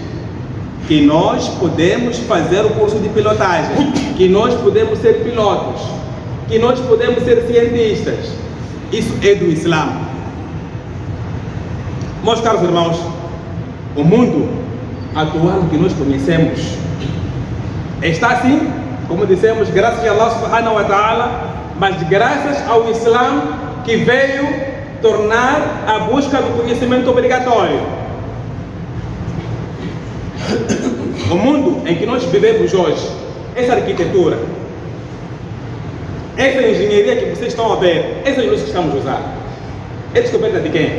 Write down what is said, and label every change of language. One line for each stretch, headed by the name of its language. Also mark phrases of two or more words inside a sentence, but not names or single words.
Portuguese: Que nós podemos fazer o curso de pilotagem, que nós podemos ser pilotos, que nós podemos ser cientistas. Isso é do Islã. Meus caros irmãos, o mundo atual que nós conhecemos está assim, como dissemos, graças a
Arabic: الله سبحانه وتعالى,
Portuguese: mas graças ao Islã, que veio tornar a busca do conhecimento obrigatório. O mundo em que nós vivemos hoje, essa arquitetura, essa engenharia que vocês estão a ver, essas luzes que estamos a usar, é descoberta de quem?